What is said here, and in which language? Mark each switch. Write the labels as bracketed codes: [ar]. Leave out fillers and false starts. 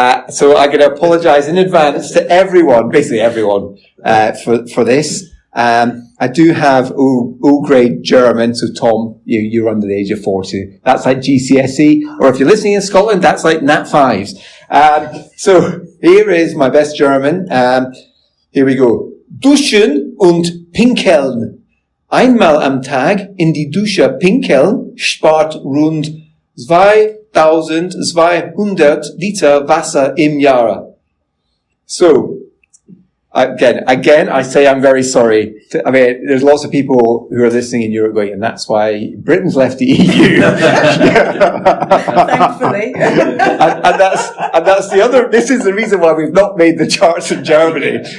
[en] So I'm going to apologize in advance to everyone, basically everyone, for this. I do have O-grade German, so Tom, you're under the age of 40. That's like GCSE, or if you're listening in Scotland, that's like Nat 5s. So here is my best German. Here we go. [de] Duschen und pinkeln. Einmal am Tag in die Dusche pinkeln spart rund 2200 Liter Wasser im Jahr. [en] So, Again, I say I'm very sorry. There's lots of people who are listening in Europe going, and that's why Britain's left the EU. Thankfully. and that's the other, this is the reason why we've not made the charts in Germany.